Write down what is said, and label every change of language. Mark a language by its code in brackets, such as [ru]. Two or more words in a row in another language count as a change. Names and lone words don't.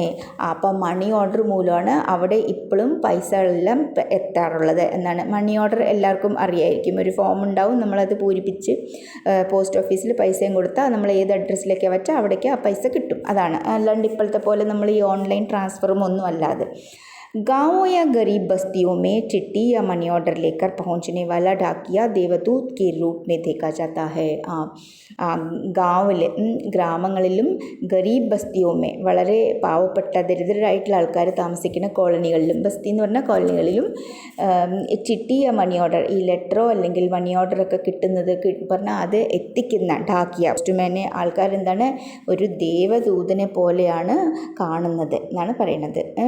[ml] അപ്പോൾ [en] money order [ml] മൂലമാണ് അവിടെ ഇപ്പോഴും പൈസകളെല്ലാം എത്താറുള്ളത് എന്നാണ്. [en] money order [ml] എല്ലാവർക്കും അറിയായിരിക്കും. ഒരു ഫോം ഉണ്ടാവും, നമ്മളത് പൂരിപ്പിച്ച് പോസ്റ്റ് ഓഫീസിൽ പൈസയും കൊടുത്താൽ നമ്മൾ ഏത് അഡ്രസ്സിലേക്കാണ് വെച്ചാൽ അവിടേക്ക് ആ പൈസ കിട്ടും. അതാണ്. അല്ലാണ്ട് ഇപ്പോഴത്തെ പോലെ നമ്മൾ ഈ [en] online transfer [ml] ഒന്നും അല്ലാതെ. [hi] गांवों या गरीब बस्तियों में चिट्ठी या [en] money order [hi] लेकर पहुंचने वाला डाकिया देवदूत के रूप में देखा जाता है. [ml] ഗാവിൽ ഗ്രാമങ്ങളിലും [hi] गरीब बस्तियों में [ml] വളരെ പാവപ്പെട്ട ദരിദ്രരായിട്ടുള്ള ആൾക്കാർ താമസിക്കുന്ന കോളനികളിലും, ബസ്തി എന്ന് പറഞ്ഞാൽ കോളനികളിലും ചിട്ടി [en] money order, [ml] ഈ ലെറ്ററോ അല്ലെങ്കിൽ മണി ഓർഡറൊക്കെ കിട്ടുന്നത് പറഞ്ഞാൽ അത് എത്തിക്കുന്ന ഡാക്കിയ പോസ്റ്റ്മാനെ ആൾക്കാരെന്താണ് ഒരു ദേവദൂതനെ പോലെയാണ് കാണുന്നത് എന്നാണ് പറയുന്നത്.